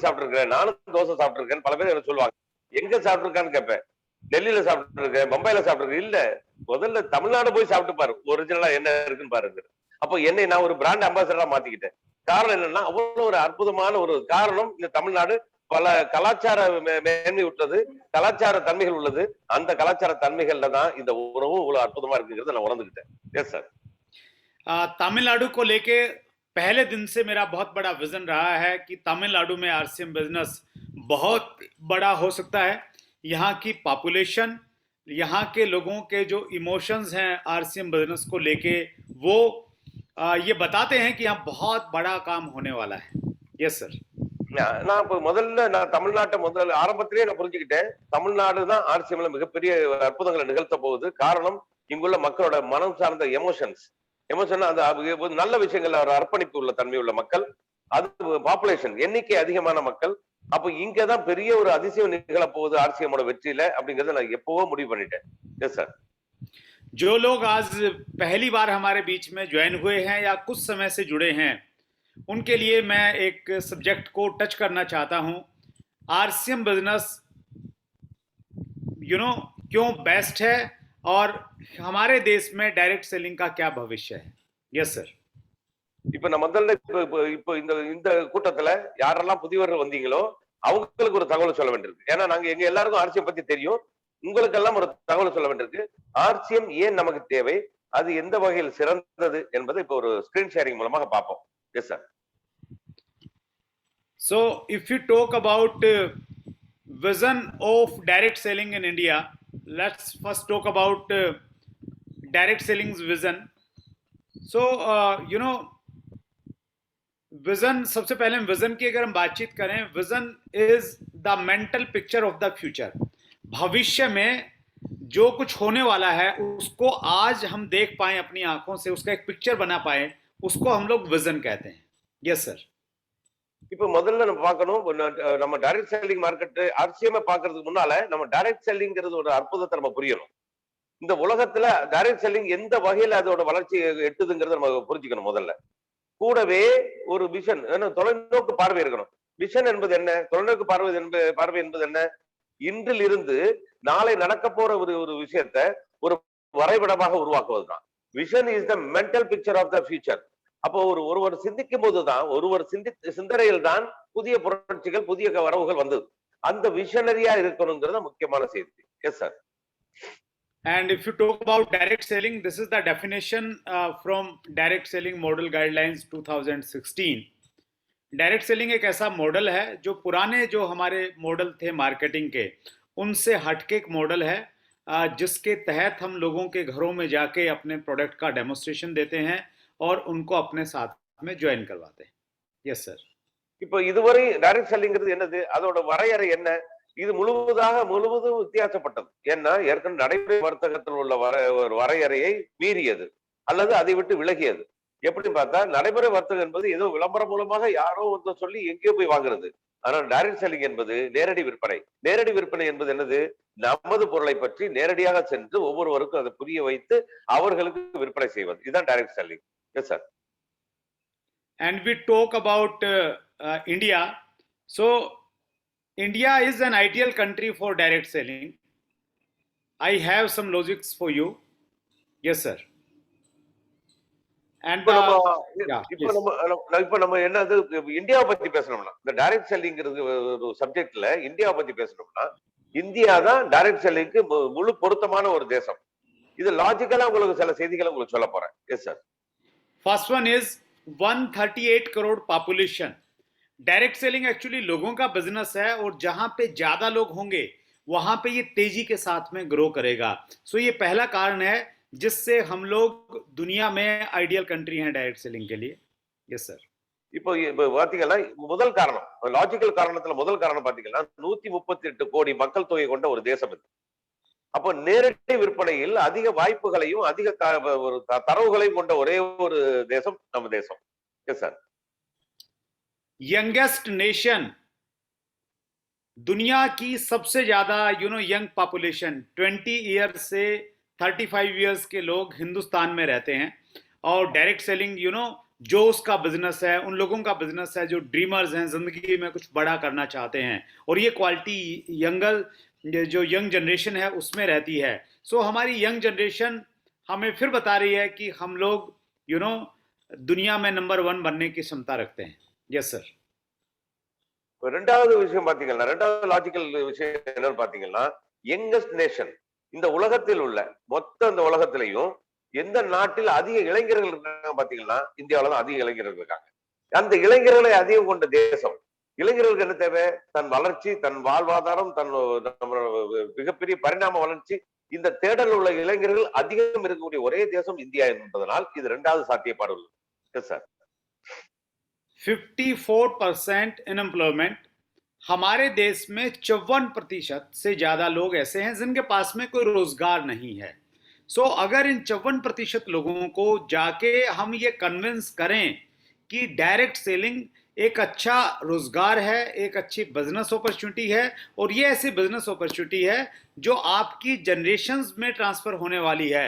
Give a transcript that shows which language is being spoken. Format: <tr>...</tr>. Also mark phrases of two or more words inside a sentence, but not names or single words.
<ta>சாப்பிட்டுருக்கேன் நானும் தோசை சாப்பிட்டுருக்கேன் பல பேர் எனக்கு சொல்லுவாங்க எங்க சாப்பிட்டுருக்கான்னு கேட்பேன் டெல்லியில சாப்பிட்டுருக்கேன் பம்பாயில சாப்பிட்டுருக்கேன் இல்ல முதல்ல தமிழ்நாடு போய் சாப்பிட்டு பாரு ஒரிஜினலா என்ன இருக்குன்னு பாருங்க அப்போ என்னை நான் ஒரு</ta> <en>brand ambassadorஆ</en> <ta>மாத்திக்கிட்டேன் காரணம் என்னன்னா அவ்வளவு ஒரு அற்புதமான ஒரு காரணம் இந்த தமிழ்நாடு பல கலாச்சார மேன்மை உள்ளது கலாச்சார தன்மைகள் உள்ளது அந்த கலாச்சார தன்மைகள்ல தான் இந்த உணவும் இவ்வளவு அற்புதமா இருக்குங்கிறத நான் உணர்ந்துக்கிட்டேன்</ta> <en>yes sir</en> <hi>तमिलनाडु को लेके पहले दिन से मेरा बहुत बड़ा विजन रहा है कि तमिलनाडु में आरसीएम बिजनेस बहुत बड़ा हो सकता है यहाँ की पॉपुलेशन यहाँ के लोगों के जो इमोशंस हैं आरसीएम बिजनेस को लेके वो ये बताते हैं कि यहाँ बहुत बड़ा काम होने वाला है</hi> <en>yes sir</en> <ta>நான் இப்ப முதல்ல நான் தமிழ்நாட்டை ஆரம்பத்திலேயே நான் புரிஞ்சுக்கிட்டேன் தமிழ்நாடு தான் ஆர்சிஎம்ல மிகப்பெரிய அற்புதங்களை நிகழ்த்த போகுது காரணம் இங்குள்ள மக்களோட மனம் சார்ந்த எமோஷன் அந்த நல்ல விஷயங்கள்ல ஒரு அர்ப்பணிப்பு உள்ள தன்மை உள்ள மக்கள் அது பாப்புலேஷன் எண்ணிக்கை அதிகமான மக்கள் அப்ப இங்கதான் பெரிய ஒரு அதிசயம் நிகழ போகுது ஆர்சிஎமோட வெற்றியில அப்படிங்கறத நான் எப்பவோ முடிவு பண்ணிட்டேன்</ta> <en>yes sir</en> <hi>जो लोग आज पहली बार हमारे बीच में ज्वाइन हुए हैं या कुछ समय से जुड़े हैं उनके लिए मैं एक सब्जेक्ट को टच करना चाहता हूं आरसीएम बिजनेस क्यों बेस्ट है और हमारे देश में</hi> <en>direct selling</en> <hi>का क्या भविष्य है</hi> <en>yes sir</en> <ta>இப்ப நான் முதல்ல இப்போ இந்த கூட்டத்துல யாரெல்லாம் புதியவர்கள் வந்தீங்களோ அவங்களுக்கு ஒரு தகவல் சொல்ல வேண்டியிருக்கு ஏன்னா நாங்க எங்க எல்லாருக்கும் ஆர்சிஎம் பத்தி தெரியும் உங்களுக்கெல்லாம் ஒரு தகவல் சொல்ல வேண்டியிருக்கு ஆர்சிஎம் ஏன் நமக்கு தேவை அது எந்த வகையில் சிறந்தது என்பதை இப்போ ஒரு</ta> <en>screen sharing</en> <ta>மூலமாக பார்ப்போம்</ta> <en>yes sir So if you talk about vision of direct selling in India, let's first talk about direct selling's vision. So vision</en> <hi>सबसे पहले हम vision की अगर हम बातचीत करें</hi> <en>vision is the mental picture of the future.</en> <hi>भविष्य में जो कुछ होने वाला है उसको आज हम देख पाए अपनी आंखों से उसका एक पिक्चर बना पाए उसको हम लोग विजन कहते हैं</hi> <en>yes sir</en> <ta>இப்ப முதல்ல நம்ம பார்க்கணும் நம்ம</ta> <en>direct selling market</en> <ta>ஆர்சிஎம் பாக்குறதுக்கு முன்னால நம்ம</ta> <en>direct sellingகிறது</en> <ta>ஒரு அற்புதத்தை நம்ம புரியணும் இந்த உலகத்துல</ta> <en>direct selling</en> <ta>எந்த வகையில அதோட வளர்ச்சி எட்டுதுங்கிறத நம்ம புரிஞ்சுக்கணும் முதல்ல கூடவே ஒரு விஷன் தொலைநோக்கு பார்வை இருக்கணும் விஷன் என்பது என்ன தொலைநோக்கு பார்வை என்பது என்ன இன்றில் இருந்து நாளை நடக்க போற ஒரு விஷயத்த ஒரு வரைபடமாக உருவாக்குவதுதான்</ta> <en>vision is the mental picture of the future</en> <ta>அப்போ ஒருவர் சிந்திக்கும் போதுதான், ஒருவர் சிந்தனையில் தான் புதிய புரட்சிகள், புதிய வரவுகள் வந்தது. அந்த விஷனரியா இருக்கணுங்கிறது முக்கியமான செய்தி.</ta> <en>yes sir. And if you talk about direct selling, this is the definition from direct selling model guidelines 2016. direct selling</en> <hi>एक ऐसा मॉडल है जो पुराने जो हमारे मॉडल थे मार्केटिंग के, उनसे हटके एक मॉडल है जिसके तहत हम लोगों के घरों में जाके अपने प्रोडक्ट का डेमोन्स्ट्रेशन देते हैं और उनको अपने साथ में ज्वाइन करवाते हैं.</hi> <en>yes sir.</en> <ta>இப்போ இதுவரை</ta> <en>direct sellingகிறது</en> <ta>என்னது, அதோட வரையறை என்ன? இது முழுவதும் வித்தியாசப்பட்டது. ஏன்னா ஏற்கனவே நடைமுறை வர்த்தகத்தில் உள்ள ஒரு வரையறையை மீறியது அல்லது அதை விட்டு விலகியது. எப்படி பார்த்தா, நடைமுறை வர்த்தகம் என்பது ஏதோ விளம்பரம் மூலமாக யாரோ ஒருத்தர் சொல்லி எங்கேயோ போய் வாங்குறது. ஆனால்</ta> <en>direct selling</en> <ta>என்பது நேரடி விற்பனை. நேரடி விற்பனை என்பது என்னது? நமது பொருளை பற்றி நேரடியாக சென்று ஒவ்வொருவருக்கும் அதை புரிய வைத்து அவர்களுக்கு விற்பனை செய்வது. இதுதான்</ta> <en>direct selling. yes sir. And we talk about India. So India is an ideal country for direct selling. I have some logics for you. Yes sir. And</en> <ta>இப்ப நம்ம என்னது இந்தியாவை பத்தி பேசணும்னா, இந்த</ta> <en>direct sellingகிறது</en> <ta>ஒரு சப்ஜெக்ட்ல இந்தியாவை பத்தி பேசணும்னா, இந்தியா தான்</ta> <en>direct sellingக்கு</en> <ta>முழு பொருத்தமான ஒரு தேசம். இது லாஜிக்கலா உங்களுக்கு சில செய்திகளை உங்களுக்கு சொல்ல போறேன்.</ta> <en>yes sir. first one is 138 करोड़ पॉपुलेशन. direct selling</en> <hi>एक्चुअली लोगों का बिजनेस है और जहां पे ज्यादा लोग होंगे वहां पे ये तेजी के साथ में ग्रो करेगा. सो ये पहला कारण है जिससे हम लोग दुनिया में</hi> <en>ideal country</en> <hi>हैं</hi> <en>direct selling</en> <hi>के लिए.</hi> <en>yes sir.</en> <ta>இப்போ பாத்தீங்கன்னா முதல் காரணம், லாஜிக்கல் காரணத்துல முதல் காரணம் பாத்தீங்கன்னா 138 கோடி மக்கள் தொகை கொண்ட ஒரு தேசம் இது. அப்போ நேரடி விற்பனையில் அதிக வாய்ப்புகளையும் அதிக தரவுகளையும் கொண்ட ஒரே ஒரு தேசம் நம்ம தேசம்.</ta> <en>yes sir. youngest nation,</en> <hi>दुनिया की सबसे ज्यादा</hi> <en>young population,</en> <hi>20 ईयर्स से 35 ईयर्स के लोग हिंदुस्तान में रहते हैं. और</hi> <en>direct selling</en> <hi>जो उसका बिजनेस है, उन लोगों का बिजनेस है जो ड्रीमर्स हैं, जिंदगी में कुछ बड़ा करना चाहते हैं, और ये क्वालिटी जो</hi> <en>young generation</en> <hi>है उसमें रहती है. सो हमारी</hi> <en>young generation</en> <hi>हमें फिर बता रही है कि हम लोग दुनिया में नंबर 1 बनने की क्षमता रखते हैं.</hi> <en>yes sir.</en> <ta>ரெண்டாவது விஷயம் பாத்தீங்கன்னா, ரெண்டாவது லாஜிக்கல் விஷயம் என்னன்னு பாத்தீங்கன்னா,</ta> <en>youngest nation.</en> <ta>இந்த உலகத்தில் உள்ள மொத்த இந்த உலகத்திலையும் எந்த நாட்டில் அதிக இளைஞர்கள் இருக்காங்க பாத்தீங்கன்னா, இந்தியாவில தான் அதிக இளைஞர்கள் இருக்காங்க. அந்த இளைஞர்களை அதிகம் கொண்ட தேசம். இளைஞர்களுக்கு என்ன தேவை? தன் வளர்ச்சி, தன் வாழ்வாதாரம், தன் மிகப்பெரிய பரிணாம வளர்ச்சி, இந்த தேடல் உள்ள இளைஞர்கள் அதிகம் இருக்கக்கூடிய ஒரே தேசம் இந்தியா என்பதனால் இது இரண்டாவது சாத்தியப்பாடு உள்ளது.</ta> <en>yes sir. 54% अनएम्प्लॉयमेंट.</en> <hi>हमारे देश में 54% से ज्यादा लोग ऐसे हैं जिनके पास में कोई रोजगार नहीं है. सो अगर इन 54% लोगों को जाके हम ये कन्विंस करें कि</hi> <en>direct selling</en> <hi>एक अच्छा रोजगार है, एक अच्छी</hi> <en>business opportunity</en> <hi>है, और ये ऐसी</hi> <en>business opportunity</en> <hi>है जो आपकी जनरेशंस में ट्रांसफर होने वाली है.</hi>